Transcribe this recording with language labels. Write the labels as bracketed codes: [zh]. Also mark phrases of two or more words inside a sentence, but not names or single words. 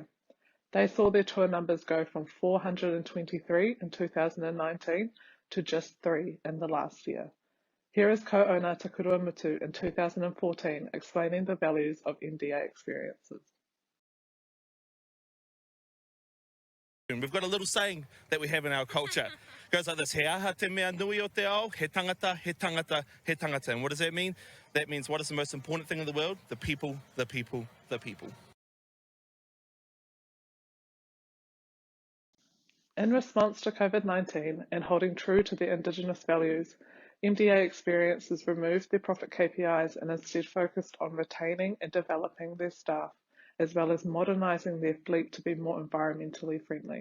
[en] They saw their tour numbers go from 423 in 2019 to just 3 in the last year. Here is co-owner Takurua Mutu in 2014 explaining the values of NDA Experiences. We've got a little saying that we have in our culture. It goes like this: [mi] he aha te mea nui o te ao, he tangata, he tangata, he tangata. [en] And what does that mean? That means what is the most important thing in the world? The people, the people, the people. In response to COVID-19 and holding true to their Indigenous values, NDA Experiences removed their profit KPIs and instead focused on retaining and developing their staff, as well as modernising their fleet to be more environmentally friendly.